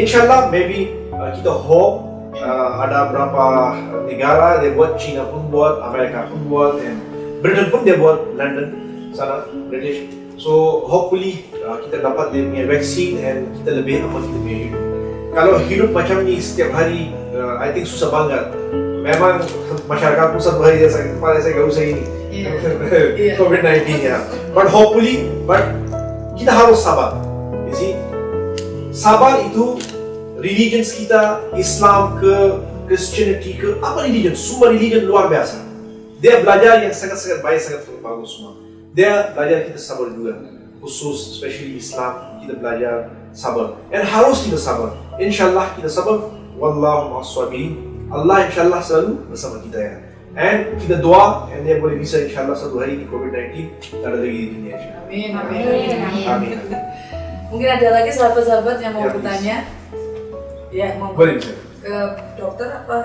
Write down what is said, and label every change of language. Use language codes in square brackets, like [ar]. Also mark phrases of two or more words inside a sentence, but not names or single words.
[ms] Insyaallah, maybe kita hope ada berapa negara dia buat, China pun buat, Amerika pun buat, dan Britain pun dia buat, London sana British. [en] So hopefully [ms] kita dapat dia punya vaksin dan kita lebih aman, kita lebih hidup. Kalau hidup macam ni setiap hari, [en] I think [ms] susah banget. Memang masyarakat pun satu hari dia sakit kepala, saya gak usah ini COVID-19 ya. [en] But hopefully, [ms] kita harus sabar. [en] You see, [ms] sabar itu religions kita, Islam ke Christianity ke apa religion, semua religion luar biasa. Dia belajar yang sangat-sangat baik, sangat bagus semua. Dia belajar kita sabar juga, khusus especially Islam, kita belajar sabar. Dan harus kita sabar. Insyaallah kita sabar. [ar] والله مع الصابرين. [ms] Allah insyaallah selalu bersama kita ya. And kita doa, and dia boleh bisa insyaallah satu hari di COVID-19 tak ada lagi di dunia. Amin. Amin. Mungkin ada lagi sahabat-sahabat yang mau bertanya. Ya, mau Boleh bisa. ke dokter apa